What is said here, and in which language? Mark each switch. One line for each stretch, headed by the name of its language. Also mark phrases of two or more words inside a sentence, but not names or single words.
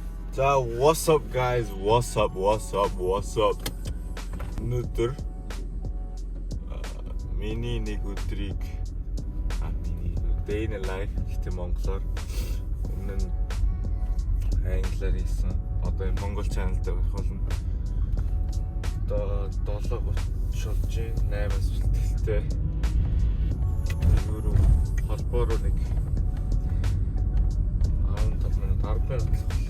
English: За what's up guys? What's up?
Mongolian: Өнөөдөр миний нэг өдрийг миний
English: day in life
Mongolian: гэдэг монголоор өмнө нь англиар хийсэн. Одоо энэ монгол channel дээр гарах болно. Одоо 7:30 болж 8-аас бэлтгэлтэй. Өөрөө холбоор нэг 15 минут 10 минут.